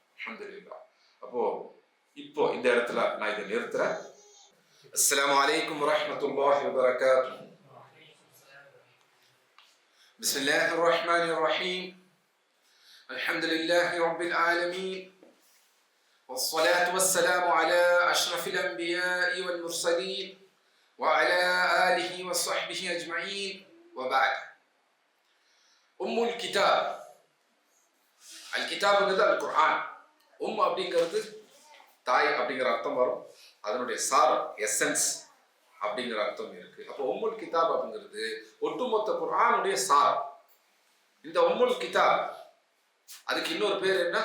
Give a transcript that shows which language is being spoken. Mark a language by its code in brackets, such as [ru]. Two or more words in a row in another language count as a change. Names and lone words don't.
[ar] அல்ஹம்துலில்லாஹ். [ta] அப்போ இப்போ இந்த இடத்துல நான் இதை நிறுத்துறேன். [ar] السلام عليكم ورحمة الله وبركاته. بسم الله الرحمن الرحيم. الحمد لله رب العالمين. والصلاة والسلام على أشرف الأنبياء والمرسلين وعلى آله وصحبه أجمعين وبعد. الكتاب. الكتاب என்பது القرآن. [ta] அப்படிங்கிறது தாய் அப்படிங்கிற அர்த்தம் வரும். அதனுடைய சாரம் எசன்ஸ் அப்படிங்கிற அர்த்தம் இருக்கு. அப்போ கிதாப் அப்படிங்கிறது ஒட்டுமொத்த குர்ஆனுடைய சாரம். இந்த கிதாப் அதுக்கு இன்னொரு பேர் என்ன?